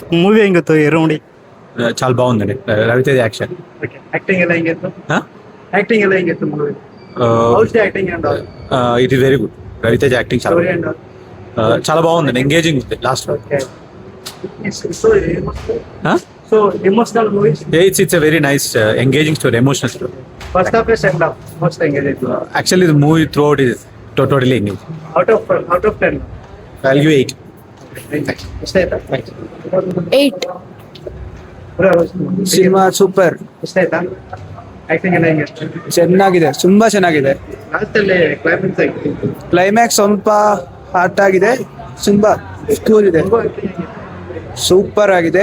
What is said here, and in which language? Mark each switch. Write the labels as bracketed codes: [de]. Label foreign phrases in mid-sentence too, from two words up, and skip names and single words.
[kn] ಮೂವಿ ಹೆಂಗಿತ್ತು ಎರುಂಡಿ? [te] చాలా బాగుందండి. రవితేజ యాక్షన్. [kn] యాక్టింగ్ ఎలా ಹೆಂಗಿತ್ತು? యాక్టింగ్ ఎలా ಹೆಂಗಿತ್ತು ಮೂವಿ? [en] how's acting and it is very good. [te] రవితేజ యాక్టింగ్ చాలా [en] story and [te] చాలా బాగుందండి. ఎంగేజింగ్ ఉంది లాస్ట్ [en] okay. so emotional movie. it's a very nice engaging story, emotional story. first half second half most engaging. actually the movie throughout is totally engaging. out of 10 value 8. [kn] ಇಷ್ಟ ಆಯ್ತಾ? 8. ಸಿನಿಮಾ ಸೂಪರ್, ಇಷ್ಟ ಆಯ್ತಾ? ಆಕ್ಟಿಂಗ್ ಎಲ್ಲ ಹೆಂಗಿತ್ತು? ಚೆನ್ನಾಗಿದೆ, ತುಂಬಾ ಚೆನ್ನಾಗಿದೆ. ಲಾಸ್ಟ್ ಅಲ್ಲಿ ಕ್ಲೈಮ್ಯಾಕ್ಸ್ ಆಗಿತ್ತು. ಕ್ಲೈಮ್ಯಾಕ್ಸ್ ಸ್ವಲ್ಪ ಹಾರ್ಟ್ ಆಗಿದೆ, ತುಂಬಾ ಸ್ಕೂಲ್ ಇದೆ, ಸೂಪರ್ ಆಗಿದೆ.